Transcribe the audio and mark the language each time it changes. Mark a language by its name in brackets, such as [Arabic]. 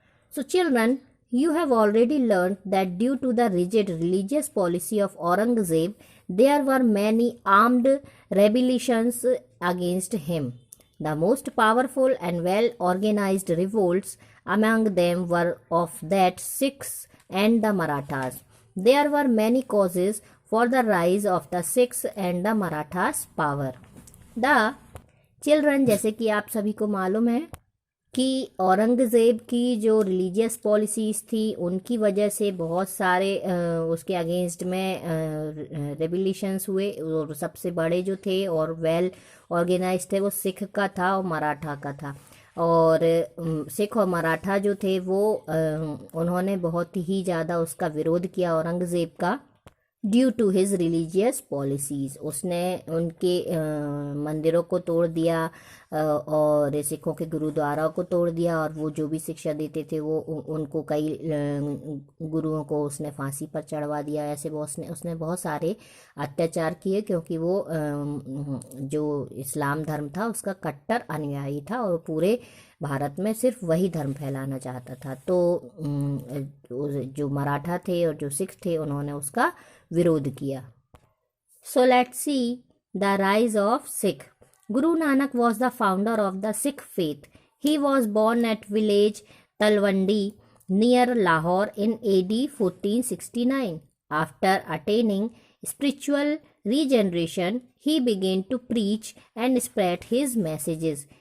[English] So children, you have already learned that due to the rigid religious policy of Aurangzeb, there were many armed rebellions against him. The most powerful and well-organized revolts among them were of that Sikhs and the Marathas. There were many causes for the rise of the Sikhs and the Marathas' power. The children, [Hindi] जैसे कि आप सभी को मालूम है कि औरंगज़ेब की जो रिलीजियस पॉलिसीज़ थी उनकी वजह से बहुत सारे उसके अगेंस्ट में रेवोल्यूशंस हुए, और सबसे बड़े जो थे और वेल ऑर्गेनाइज थे वो सिख का था और मराठा का था। और सिख और मराठा जो थे वो उन्होंने बहुत ही ज़्यादा उसका विरोध किया औरंगज़ेब का, [English] Due to his religious policies. [Hindi] उसने उनके मंदिरों को तोड़ दिया और सिखों के गुरुद्वाराओं को तोड़ दिया, और वो जो भी शिक्षा देते थे वो उनको कई गुरुओं को उसने फांसी पर चढ़वा दिया। ऐसे वो उसने बहुत सारे अत्याचार किए, क्योंकि वो जो इस्लाम धर्म था उसका कट्टर अनुयायी था और पूरे भारत में सिर्फ वही धर्म फैलाना चाहता था। तो जो मराठा थे और जो सिख थे उन्होंने उसका विरोध किया। [English] So let's see the rise of Sikh. Guru Nanak was the founder of the Sikh faith. He was born at village Talwandi near Lahore in AD 1469. After attaining spiritual regeneration, he began to preach and spread his messages.